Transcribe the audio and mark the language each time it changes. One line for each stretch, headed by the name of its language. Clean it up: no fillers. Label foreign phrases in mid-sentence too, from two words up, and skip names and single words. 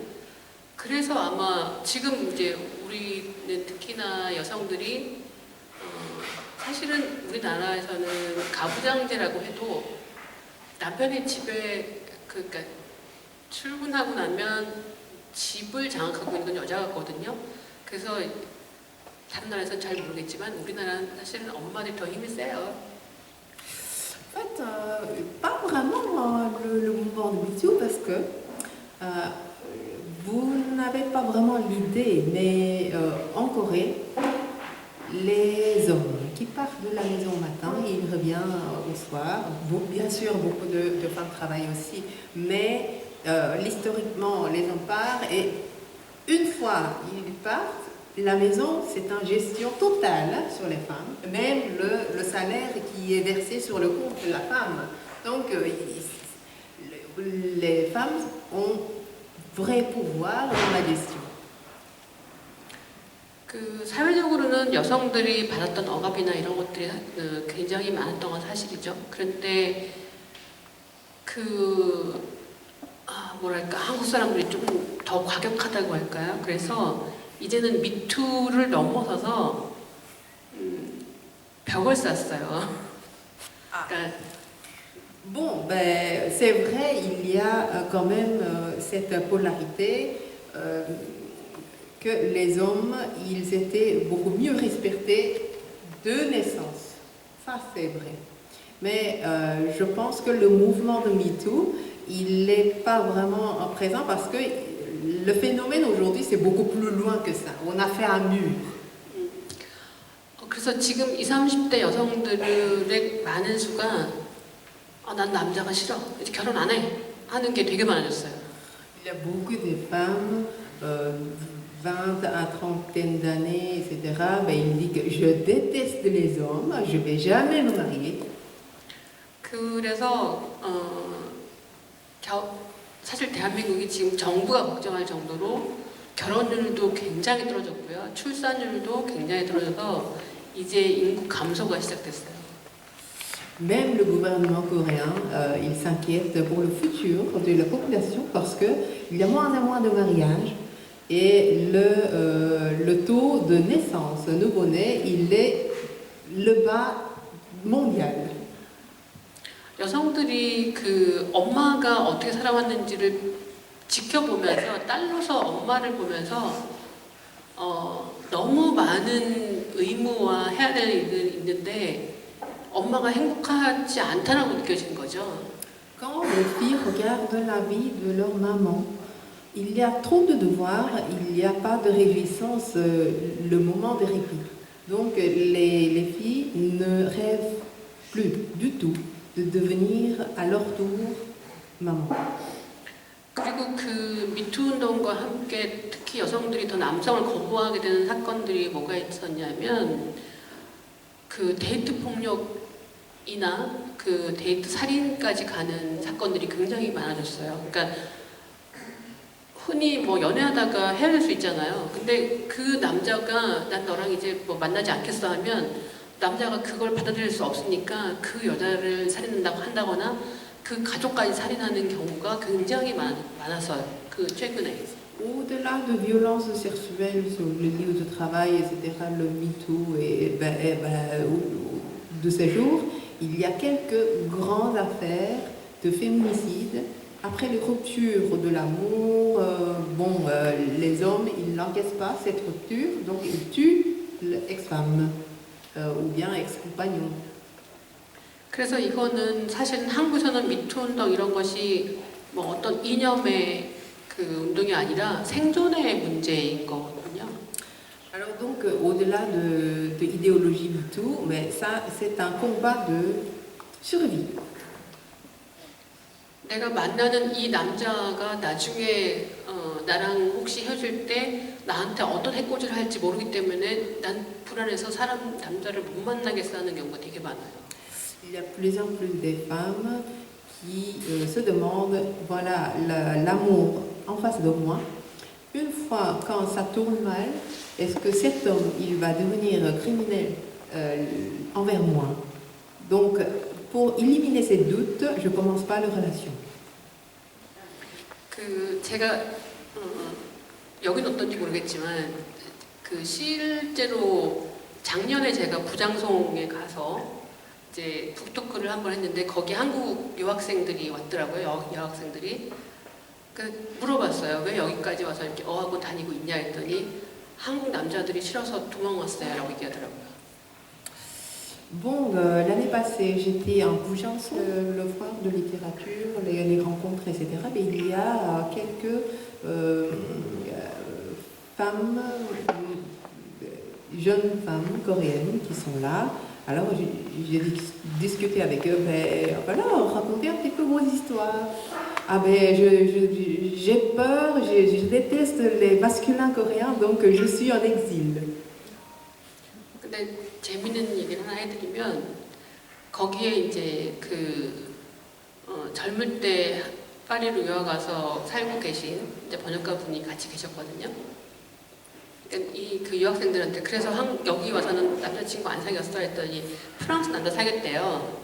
Korean: 그래서 아마 지금 이제 우리는 특히나 여성들이 사실은 우리나라에서는 가부장제라고 해도 남편이 집에 그러니까 출근하고 나면 집을 장악하고 있는 건 여자거든요. 그래서 다른 나라에서는 잘 모르겠지만 우리나라는 사실은 엄마들이 더 힘이 세요.
French: En fait, pas vraiment le mouvement de MeToo parce que vous n'avez pas vraiment l'idée, mais en Corée, les hommes qui partent de la maison au matin, ils reviennent au soir. Bon, bien sûr, beaucoup de femmes travaillent aussi, mais historiquement, les hommes partent et une fois ils partent, la maison, c'est une gestion totale sur les femmes, même le salaire qui est versé sur le compte de la femme. Donc, les femmes ont vrai pouvoir dans la gestion.
Korean: 그 사회적으로는 여성들이 받았던 억압이나 이런 것들이 굉장히 많았던 건 사실이죠. 그런데 뭐랄까 한국 사람들이 좀 더 과격하다고 할까요? 그래서 이제는 미투를 넘어서서 벽을 쌌어요. 그러니까
French: Bon, ben, c'est vrai, il y a quand même cette polarité que les hommes, ils étaient beaucoup mieux respectés de naissance. Ça, c'est vrai. Mais je pense que le mouvement de MeToo, il n'est pas vraiment présent parce que le phénomène aujourd'hui, c'est beaucoup plus loin que ça. On a fait un mur.
Korean: 그래서 지금 20, 30대 여성들의 많은 수가 난 남자가 싫어, 이제 결혼 안 해 하는 게 되게 많아졌어요.
French: Il y a beaucoup de femmes, 20 à 30 d'années, etc. Ben, ils disent que je déteste les hommes, je ne vais jamais me marier.
Korean: 그래서 사실 대한민국이 지금 정부가 걱정할 정도로 결혼율도 굉장히 떨어졌고요. 출산율도 굉장히 떨어져서 이제 인구 감소가 시작됐어요.
French: Même le gouvernement coréen, il s'inquiète pour le futur de la population parce qu'il y a moins et moins de mariages et le taux de naissance nouveau-né, il est le bas mondial.
Korean: 여성들이 그 엄마가 어떻게 살아왔는지를 지켜보면서 딸로서 엄마를 보면서 너무 많은 의무와 해야 될 일들이 있는데 엄마가 행복하지 않다라고 느껴지는 거죠.
French: Quand les filles regardent la vie de leur maman, il y a trop de devoirs, il n'y a pas de réjouissance, le moment de répit. Donc les filles ne rêvent plus du tout de devenir à leur tour maman.
Korean: 그리고 그 미투 운동과 함께 특히 여성들이 더 남성을 거부하게 되는 사건들이 뭐가 있었냐면 그 데이트 폭력이나 그 데이트 살인까지 가는 사건들이 굉장히 많아졌어요. 그러니까 흔히 뭐 연애하다가 헤어질 수 있잖아요. 근데 그 남자가 난 너랑 이제 뭐 만나지 않겠어 하면 남자가 그걸 받아들일 수 없으니까 그 여자를 한다거나 그 가족까지 살인하는 경우가 굉장히 많았어요. 그 최근에.
French: Au-delà de violences sexuelles sur le lieu de travail, etc., le MeToo de ces jours, il y a quelques grandes affaires de féminicide. Après les ruptures de l'amour, les hommes, ils n'encaissent pas cette rupture, donc ils tuent l'ex-femme ou bien ex-compagnon.
Korean: 그래서 이거는 사실은 한국에서는 미투 운동 이런 것이 뭐 어떤 이념의 그 운동이 아니라 생존의 문제인 거거든요.
French: Alors donc, au-delà de l'idéologie MeToo, mais ça, c'est un combat de survie.
Korean: 내가 만나는 이 남자가 나중에 나랑 혹시 헤어질 때 나한테 어떤 해코지를 할지 모르기 때문에 난 불안해서 남자를 못 만나겠어 하는 경우가 되게 많아요.
French: Il y a de plus en plus des femmes qui se demandent, voilà, l'amour en face de moi. Une fois, quand ça tourne mal, est-ce que cet homme, il va devenir criminel envers moi? Donc, pour éliminer ces doutes, je ne commence pas la relation.
Korean: 제가 여기는 어떤지 모르겠지만 실제로 작년에 제가 부장송에 가서 이제 북토크를 한번 했는데 거기 한국 유학생들이 왔더라고요. 여학생들이. 물어봤어요. 왜 여기까지 와서 이렇게 어학원 다니고 있냐 했더니 한국 남자들이 싫어서 도망왔어요 라고 얘기하더라고요.
French: Bon, l'année passée, j'étais en Bougeançon, le foire de littérature, les rencontres, etc. Mais il y a quelques femmes, jeunes femmes coréennes qui sont là. Alors j'ai discuté avec eux, voilà, racontez un petit peu vos histoires. Ah ben, j'ai peur, je déteste les masculins coréens, donc je suis en exil.
Korean: 근데 재밌는 얘기를 하나 해드리면 거기에 이제 젊을 때 파리로 유학 가서 살고 계신 이제 번역가 분이 같이 계셨거든요. 그 유학생들한테 그래서 여기 와서는 남자친구 안 사귀었어 했더니 프랑스 남자 사귀었대요.